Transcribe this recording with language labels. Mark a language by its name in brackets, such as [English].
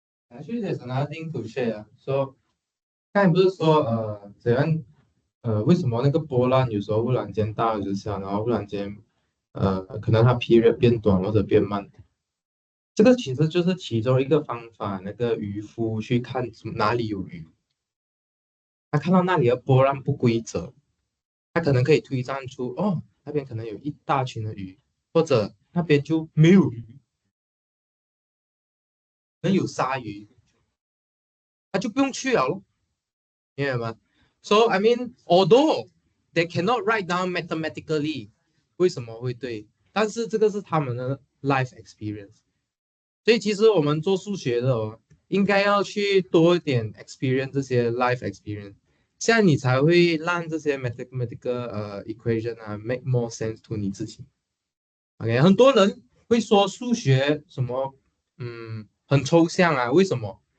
[English] Actually, there's another thing to share. [Chinese] So 刚才不是说怎样为什么那个波浪有时候忽然间大就小，然后忽然间可能它 period 变短或者变慢，这个其实就是其中一个方法。那个渔夫去看哪里有鱼，他看到那里的波浪不规则，他可能可以推断出哦那边可能有一大群的鱼，或者那边就没有鱼，可能有鲨鱼，他就不用去了咯。明白吗？ [English] So I mean, although they cannot write down mathematically [Chinese] 为什么会对，但是这个是他们的 [English] life experience。 [Chinese] 所以其实我们做数学的哦，应该要去多一点 experience 这些 life experience，这样你才会让这些 mathematical equation 啊 [English] make more sense to [Chinese] 你自己。 OK，很多人会说数学什么很抽象啊，为什么？